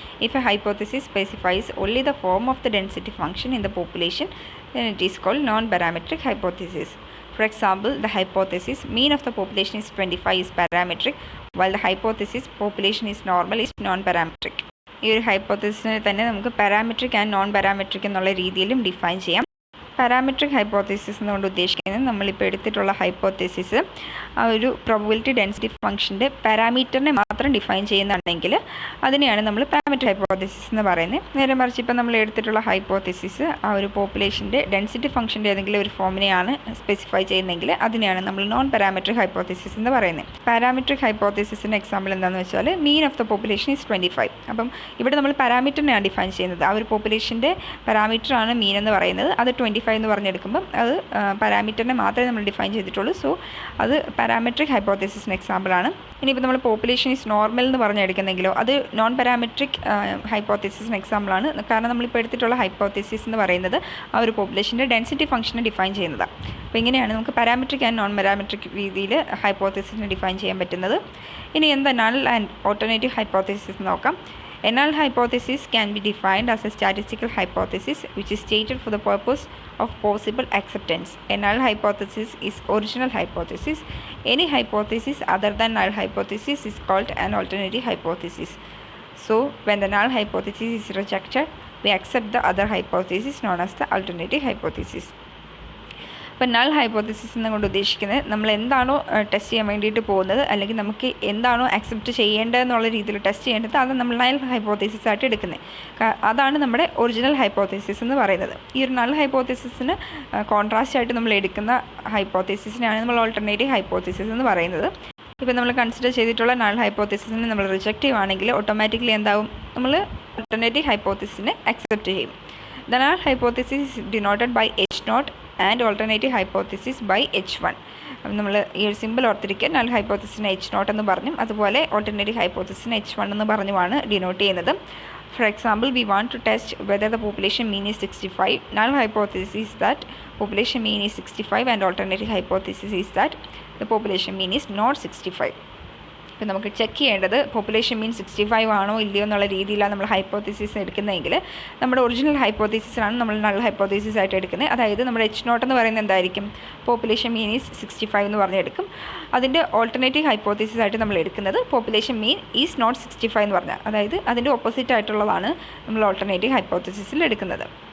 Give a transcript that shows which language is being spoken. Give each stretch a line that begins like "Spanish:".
English: If a hypothesis specifies only the form of the density function in the population, then it is called non-parametric hypothesis. For example, the hypothesis mean of the population is 25 is parametric, while the hypothesis population is normal is non-parametric.
Malayalam: ഈ ഒരു ഹൈപ്പോത്തസിസിനെ തന്നെ നമുക്ക് parametric and non parametric എന്നുള്ള രീതിയിലും define ചെയ്യാം. Parametric hypothesis എന്നുകൊണ്ട് ഉദ്ദേശിക്കുന്നത് നമ്മളിപ്പോൾ എടുത്തിട്ടുള്ള ഹൈപ്പോത്തസിസ് ആ ഒരു പ്രോബബിലിറ്റി ഡെൻസിറ്റി ഫംഗ്ഷൻ്റെ പാരാമീറ്ററിനെ മാത്രം ഡിഫൈൻ ചെയ്യുന്നുണ്ടെങ്കിൽ അതിനെയാണ് നമ്മൾ പാരാമെട്രിക് ഹൈപ്പോത്തസിസ് എന്ന് പറയുന്നത്. നേരെ മറിച്ച് ഇപ്പോൾ നമ്മൾ എടുത്തിട്ടുള്ള ഹൈപ്പോത്തസിസ് ആ ഒരു പോപ്പുലേഷൻ്റെ ഡെൻസിറ്റി ഫംഗ്ഷൻ്റെ ഏതെങ്കിലും ഒരു ഫോമിനെയാണ് സ്പെസിഫൈ ചെയ്യുന്നതെങ്കിൽ അതിനെയാണ് നമ്മൾ നോൺ പാരാമെട്രിക് ഹൈപ്പോത്തസിസ് എന്ന് പറയുന്നത്. പാരാമെട്രിക് ഹൈപ്പോത്തസിസിൻ്റെ എക്സാമ്പിൾ എന്താണെന്ന് വെച്ചാൽ
English: Mean of the population is 25.
Malayalam: അപ്പം ഇവിടെ നമ്മൾ പാരാമീറ്ററിനെയാണ് ഡിഫൈൻ ചെയ്യുന്നത്. ആ ഒരു പോപ്പുലേഷൻ്റെ പാരാമീറ്ററാണ് മീൻ എന്ന് പറയുന്നത്. അത് 25 എന്ന് പറഞ്ഞെടുക്കുമ്പം അത് പാരാമീറ്ററിനെ മാത്രമേ നമ്മൾ ഡിഫൈൻ ചെയ്തിട്ടുള്ളൂ. സോ അത് പാരാമെട്രിക് ഹൈപ്പോത്തസിസിന് എക്സാമ്പിളാണ്. ഇനിയിപ്പോൾ നമ്മൾ
English: population is normal
Malayalam: എന്ന് പറഞ്ഞെടുക്കുന്നെങ്കിലോ അത് നോൺ പാരാമെട്രിക് ഹൈപ്പോത്തസിസിന് എക്സാമ്പിളാണ്. കാരണം നമ്മളിപ്പോൾ എടുത്തിട്ടുള്ള ഹൈപ്പോത്തസിസ് എന്ന് പറയുന്നത് ആ ഒരു പോപ്പുലേഷൻ്റെ ഡെൻസിറ്റി ഫംഗ്ഷനെ ഡിഫൈൻ ചെയ്യുന്നതാണ്. അപ്പോൾ ഇങ്ങനെയാണ് നമുക്ക് പാരാമെട്രിക് ആൻഡ് നോൺ പാരാമെട്രിക് രീതിയിൽ ഹൈപ്പോത്തസിസിനെ ഡിഫൈൻ ചെയ്യാൻ പറ്റുന്നത്. ഇനി എന്താ നൾ ആൻഡ് ഓൾട്ടർനേറ്റീവ് ഹൈപ്പോത്തസിസ് നോക്കാം.
English: A null hypothesis can be defined as a statistical hypothesis which is stated for the purpose of possible acceptance. A null hypothesis is original hypothesis. Any hypothesis other than null hypothesis is called an alternative hypothesis. So, when the null hypothesis is rejected, we accept the other hypothesis known as the alternative hypothesis.
Malayalam: ഇപ്പോൾ null hypothesis എന്നുകൊണ്ട് ഉദ്ദേശിക്കുന്നത് നമ്മൾ എന്താണോ test ചെയ്യാൻ വേണ്ടിയിട്ട് പോകുന്നത് അല്ലെങ്കിൽ നമുക്ക് എന്താണോ അക്സെപ്റ്റ് ചെയ്യേണ്ടതെന്നുള്ള രീതിയിൽ ടെസ്റ്റ് ചെയ്യേണ്ടത് അത് നമ്മൾ നൾ ഹൈപ്പോത്തസിസ് ആയിട്ട് എടുക്കുന്നത്. അതാണ് നമ്മുടെ ഒറിജിനൽ ഹൈപ്പോത്തസിസ് എന്ന് പറയുന്നത്. ഈ ഒരു നൾ ഹൈപ്പോത്തസിസിന് കോൺട്രാസ്റ്റ് ആയിട്ട് നമ്മൾ എടുക്കുന്ന ഹൈപ്പോത്തസിസിനെയാണ് നമ്മൾ ഓൾട്ടർനേറ്റീവ് ഹൈപ്പോത്തസിസ് എന്ന് പറയുന്നത്. ഇപ്പോൾ നമ്മൾ കൺസിഡർ ചെയ്തിട്ടുള്ള നൾ ഹൈപ്പോത്തസിസിനെ നമ്മൾ റിജക്റ്റ് ചെയ്യുവാണെങ്കിൽ ഓട്ടോമാറ്റിക്കലി എന്താവും? നമ്മൾ ഓൾട്ടർനേറ്റീവ് ഹൈപ്പോത്തസിസിനെ അക്സെപ്റ്റ് ചെയ്യും.
English: The null hypothesis is denoted by H0 and alternative hypothesis by H1.
Malayalam: നമ്മൾ ഈ ഒരു സിമ്പിൾ ഓർത്തിരിക്കുക. നൾ ഹൈപ്പോത്തസിസിന് H0 എന്ന് പറഞ്ഞും അതുപോലെ ഓൾട്ടർനേറ്റീവ് ഹൈപ്പോത്തസിസിന് H1 എന്ന് പറഞ്ഞുമാണ് ഡിനോട്ട് ചെയ്യുന്നത്.
English: For example, we want to test whether the population mean is 65. Null hypothesis is that population mean is 65 and alternative hypothesis is that the population mean is not 65.
Malayalam: ഇപ്പോൾ നമുക്ക് check ചെയ്യേണ്ടത് population മീൻ 65 ആണോ ഇല്ലയോ എന്നുള്ള രീതിയിലാണ് നമ്മൾ hypothesis എടുക്കുന്നതെങ്കിൽ നമ്മുടെ ഒറിജിനൽ ഹൈപ്പോത്തസിസാണ് നമ്മൾ നൾ ഹൈപ്പോത്തസിസ് ആയിട്ട് എടുക്കുന്നത്. അതായത് നമ്മുടെ H0 എന്ന് പറയുന്നത് എന്തായിരിക്കും?
English: population mean is 65
Malayalam: എന്ന് പറഞ്ഞെടുക്കും. അതിൻ്റെ ഓൾട്ടർനേറ്റീവ് ഹൈപ്പോത്തസിസ് ആയിട്ട് നമ്മൾ എടുക്കുന്നത്
English: population mean is not 65
Malayalam: എന്ന് പറഞ്ഞാൽ, അതായത് അതിൻ്റെ ഓപ്പോസിറ്റ് ആയിട്ടുള്ളതാണ് നമ്മൾ ഓൾട്ടർനേറ്റീവ് ഹൈപ്പോത്തസിസിൽ എടുക്കുന്നത്.